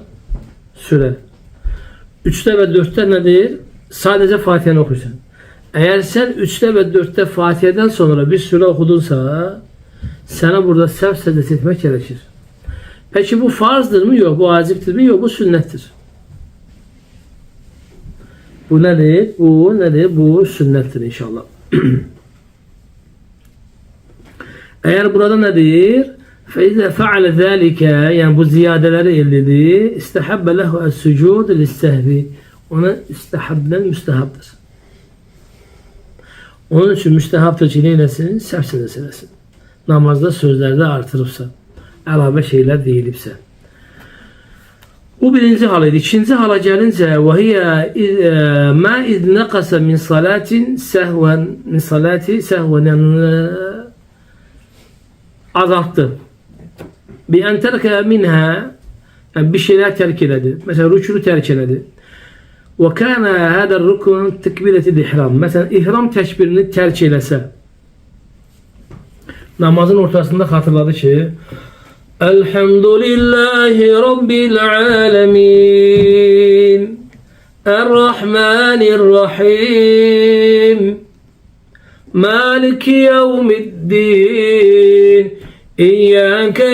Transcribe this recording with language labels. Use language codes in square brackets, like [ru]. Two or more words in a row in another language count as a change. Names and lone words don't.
[az] Surə. 3-də və 4-də nədir? Sadəcə Fatihəni oxuyursan. Əgər sən 3-də və 4-də Fatihədən sonra bir surə oxudunsa, sənə burada səhv səcdəsi etmək gerekir. Peki bu farzdırmı? Yox. Bu vacibdirmi? Yox. Bu sünnətdir. [tr] Bu nedir? Bu nedir? Bu sünnettir inşallah. Eğer burada nedir? [ar] فَاِذَا فَعَلَ ذَٰلِكَ [tr] yani bu ziyadeleri elledi. [ar] اِسْتَحَبَّ لَهُ السُّجُودِ لِلسَّهْوِ [tr] ona istihabden müstehaptır. Onun için müstehaptır ki neylesin? [az] Səhv səcdəsiləsin. Namazda sözlerde artırıbsa, əlavə şeyler deyilibsə. Bu birinci halıydı. İkinci hala gəlincə [ar] وَهِيَ مَا اِذْ نَقَسَ مِنْ صَلَاتٍ سَهْوًا مِنْ صَلَاتِ سَهْوًا [az] yani azalttı. [ar] بِاَنْ تَرْكَ مِنْهَا [tr] yani bir şeyler terk edildi. Mesela rükûnu terk edildi. [ar] وَكَانَ هَذَا الرُّكُنْ تَكْبِيرَةِ الْإِحْرَامِ [az] mesela ihram tekbirini terk eləsə [tr] namazın ortasında hatırladı ki [ar] الحمد لله رب العالمين الرحمن الرحيم مالك يوم الدين إياك